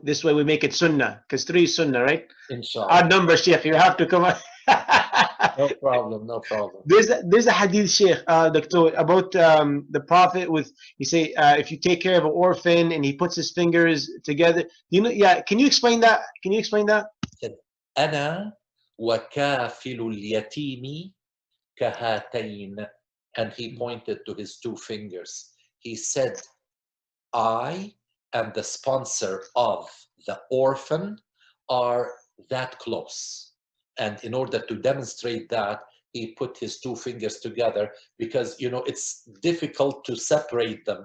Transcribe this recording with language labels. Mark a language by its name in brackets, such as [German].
[English] This way we make it sunnah, because 3 is sunnah, right? Inshallah. Odd number, Sheikh. You have to come on. No problem, no problem. There's a hadith, Sheikh, Doctor, about the Prophet with, you say, if you take care of an orphan and he puts his fingers together. You know, yeah. Can you explain that? Can you explain that? [Arabic] أنا وكافل اليتيم كهاتين. [English] And he pointed to his 2 fingers. He said, I and the sponsor of the orphan are that close. And in order to demonstrate that, he put his 2 fingers together because, you know, it's difficult to separate them.